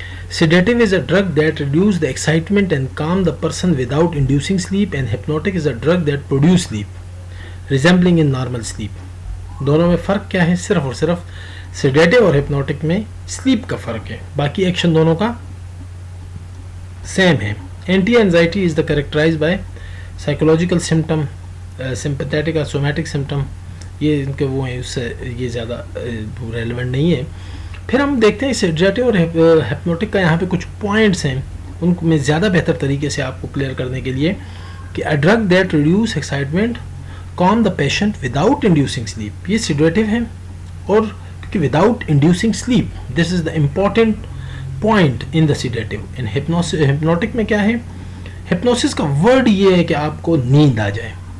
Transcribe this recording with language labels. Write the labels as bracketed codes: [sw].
[en] Sedative is a drug that reduces the excitement and calm the person without inducing sleep, and hypnotic is a drug that produces sleep, resembling in normal sleep. [ur] دونوں میں فرق کیا ہے, صرف اور صرف sedative اور hypnotic میں سلیپ کا فرق ہے, باقی ایکشن دونوں کا سیم ہے. [en] anti anxiety is the characterize by psychological symptom, [ur] sympathetic اور سومیٹک سمٹم, یہ ان کے وہ ہیں, اس سے یہ زیادہ ریلیونٹ نہیں ہے. پھر ہم دیکھتے ہیں سیڈیٹو اور ہپنوٹک کا یہاں پہ کچھ پوائنٹس ہیں ان میں زیادہ بہتر طریقے سے آپ کو کلیئر کرنے کے لیے کہ [en] a drug that reduce excitement calm the patient without inducing sleep. [ur] یہ سیڈیٹیو ہیں اور کیونکہ [en] without inducing sleep, this is the important point in the sedative. in hypnotic [ur] میں کیا ہے؟ hypnosis کا ورڈ یہ ہے کہ آپ کو نیند آ جائے.